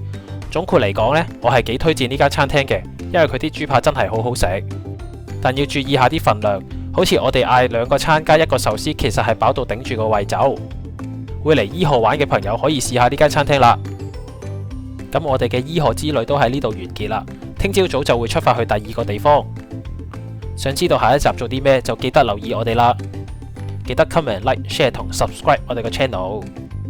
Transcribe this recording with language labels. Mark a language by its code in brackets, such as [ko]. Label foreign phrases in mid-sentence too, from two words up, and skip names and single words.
[yue] 總括嚟講呢，我係幾推薦呢間餐廳嘅，因為佢啲豬扒真係好好食。但要注意下啲份量， 好似我哋嗌2個餐加1個壽司，其實係飽到頂住個胃走。會嚟伊賀玩嘅朋友可以試下呢間餐廳啦。咁我哋嘅伊賀之旅都喺呢度完結啦。聽朝早就會出發去第2個地方。想知道下一集做啲咩，就記得留意我哋啦。記得 comment、like、share 同 subscribe 我哋個 channel。